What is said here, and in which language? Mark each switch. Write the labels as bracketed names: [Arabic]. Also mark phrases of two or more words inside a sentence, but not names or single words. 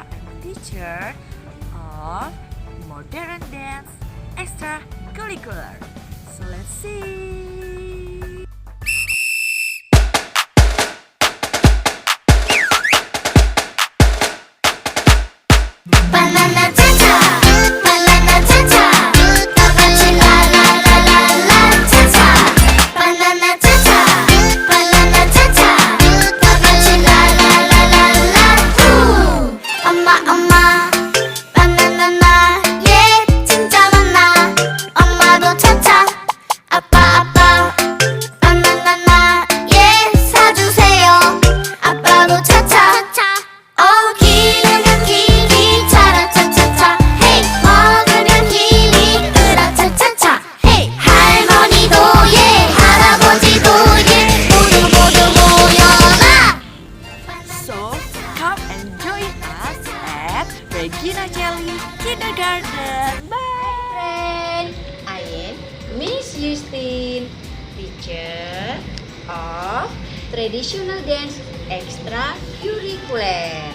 [English] I'm teacher of modern dance extracurricular. So let's see. Banana cha-cha, banana cha-cha, tabachi la la la la la cha-cha. Banana cha-cha, banana cha-cha, tabachi la la la la la. [Korean] 엄마 엄마, 바나나나, 예 진짜 많아. 엄마도 cha-cha, 아빠 아빠, 바나나나, 예 사주세요. 아빠도 cha-cha. 기르면 길이 자라 차차차 헤이 먹으면 힘이 들어 차차차 헤이 할머니도 예 할아버지도 예 모두 모여라. [English] So come and join us at Regina Caeli Kindergarten. Bye. Friend, I am Miss Justine, teacher of traditional dance extracurricular.